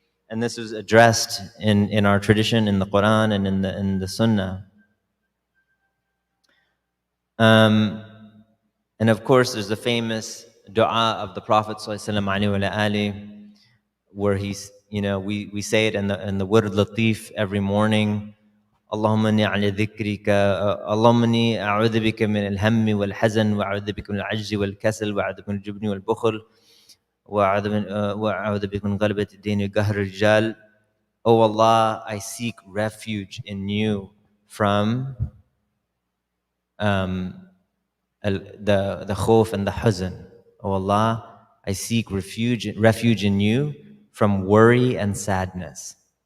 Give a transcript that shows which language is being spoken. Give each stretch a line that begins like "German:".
English: And this is addressed in our tradition, in the Quran, and in the Sunnah. And of course, there's the famous dua of the Prophet ﷺ, where he's, we say it in the Word Latif every morning.
Arabic: اللهم إني على ذكرك اللهم إني أعوذ بك من الهم والحزن وأعوذ بك من العجز والكسل وأعوذ بك من الجبن والبخل وأعوذ بك من غلبة الدين وقهر الرجال.
English: Oh Allah, I seek refuge in you from the khawf and the hazan. Oh Allah, I seek refuge in you from worry and sadness.